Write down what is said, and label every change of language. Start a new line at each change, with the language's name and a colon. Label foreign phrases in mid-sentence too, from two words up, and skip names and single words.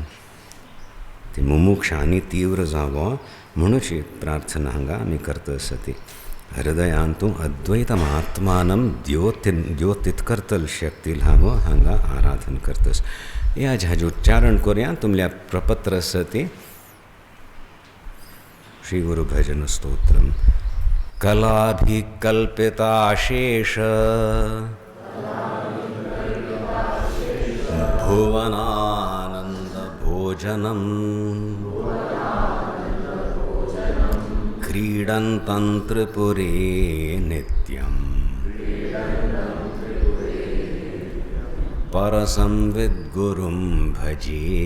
Konkani: ती मुमुक्षांनी तीव्र जावो म्हणूची प्रार्थना हांगा आमी करतस. ती हृदयान तूं अद्वैतमात्मानं द्योतीत करतल शक्तीला हांव हांगा आराधन करतस. ह्या हाजे उच्चारण करुया. तुमल्या प्रपत्र आसा ती श्री गुरु भजन स्तोत्रम.
Sanskrit: कलाभिकल्पिताशेष भुवनानंद भोजनम क्रीडन्तं त्रिपुरे नित्यं परसंविद गुरुं भजे.